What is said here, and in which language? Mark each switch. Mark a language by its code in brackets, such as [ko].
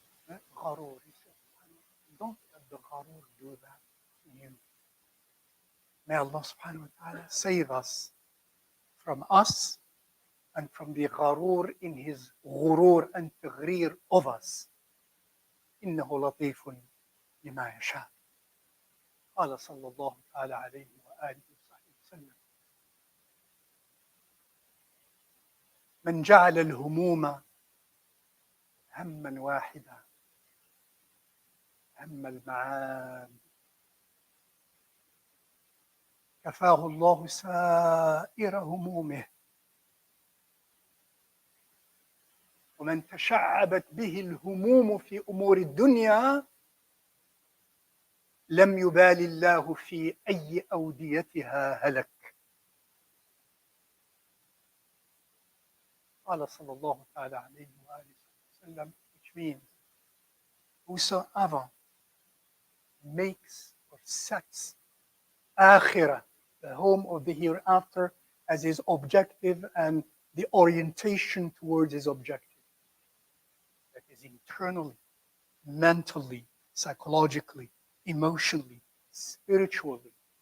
[en] Gharur, he said, don't let the gharur do that to you. May Allah subhanahu wa ta'ala save us from us and from the gharur in his ghurur and taghrir of us. [ar] إنه لطيف لما يشاء. قال صلى الله تعالى عليه وآله وصحبه وسلم من جعل الهموم هما واحدا هم المعاد كفاه الله سائر همومه ومن تشعبت به الهموم في أمور الدنيا لم يبال الله في أي أوديتها هلك. قال صلى الله تعالى عليه وآله وسلم, [en] which means whosoever makes or sets akhirah, the home of the hereafter, as his objective and the orientation towards his objective, that is internally, mentally, psychologically, emotionally, spiritually.